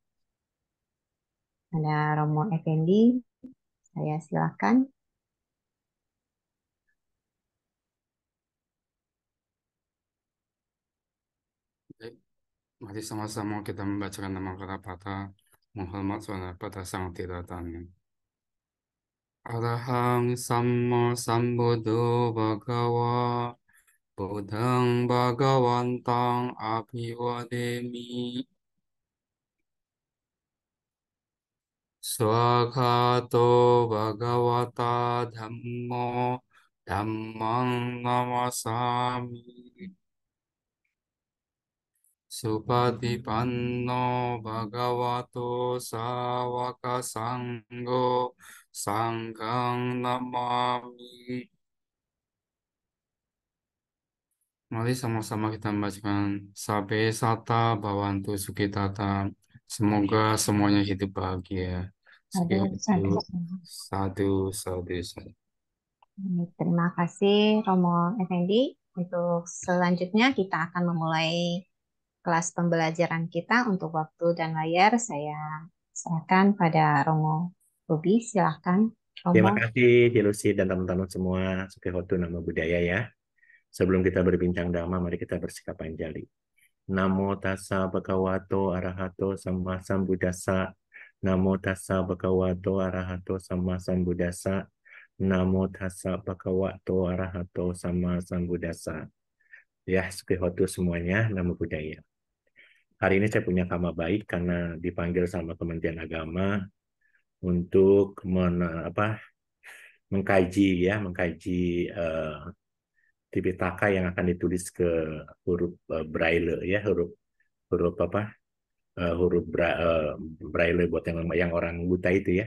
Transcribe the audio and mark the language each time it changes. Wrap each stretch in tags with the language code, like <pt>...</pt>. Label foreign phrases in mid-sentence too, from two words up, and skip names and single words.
<id>Ada Romo Effendi, saya silakan. Baik, mari sama-sama kita membacakan nama kata patah, menghormat suara pada sang tridhatanya.</id> <pi>Arahang Samma Sambuddho Bhagawa Buddhang Bhagawantang Abhivademi Swakato Bhagavata Dhammo Dhammang Namasami Supatipanno Bhagavato Sawaka Sanggo Sanghang Namami.</pi> <id>Mari sama-sama kita membacakan</id> <pi>Sabe Sata Bhavantu Sukitata.</pi> <id>Semoga semuanya hidup bahagia. Sadu, Sekian itu sadu.</id> <pi>sadu, sadu, sadu.</pi> <id>Terima kasih Romo Effendi. Untuk selanjutnya kita akan memulai kelas pembelajaran kita. Untuk waktu dan layar saya serahkan pada Romo Ruby. Silahkan Romo. Terima kasih, Jelusi dan teman-teman semua.</id> <pi>Sukihoto Namo Buddhaya ya.</pi> <id>Sebelum kita berbincang Dhamma, mari kita</id> <pi>bersikap anjali. Namo tassa bhagavato arahato samma sambuddhassa. Namo tassa bhagavato arahato samma sambuddhassa. Namo tassa bhagavato arahato samma sambuddhassa.</pi> <id>Ya, Sukihoto semuanya,</id> <pi>Namo Buddhaya.</pi> <id>Hari ini saya punya kama baik karena dipanggil sama Kementerian Agama untuk mengkaji eh, Tipitaka yang akan ditulis ke huruf Braille ya, huruf huruf apa huruf Braille buat yang orang buta itu ya.</id>